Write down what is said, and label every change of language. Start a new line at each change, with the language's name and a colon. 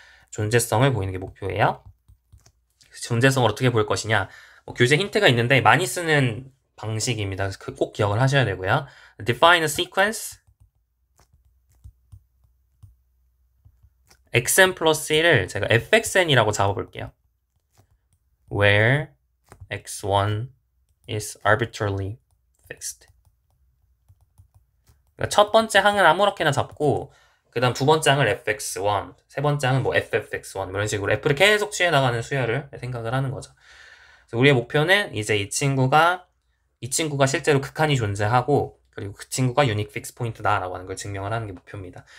Korean: 존재성을 보이는 게 목표예요. 존재성을 어떻게 볼 것이냐. 교재 힌트가 있는데 많이 쓰는 방식입니다. 그래서 꼭 기억을 하셔야 되고요.
English: Define a sequence
Korean: xn 플러스 1을 제가 fxn이라고 잡아볼게요.
English: Where x1 is arbitrarily fixed.
Korean: 그러니까 첫 번째 항은 아무렇게나 잡고 그 다음 두 번째 항을 fx1, 세 번째 항은 뭐 ffx1 이런 식으로 f를 계속 취해나가는 수열을 생각을 하는 거죠. 그래서 우리의 목표는 이제 이 친구가 실제로 극한이 존재하고 그리고 그 친구가 유닉 픽스 포인트다라고 하는 걸 증명을 하는 게 목표입니다.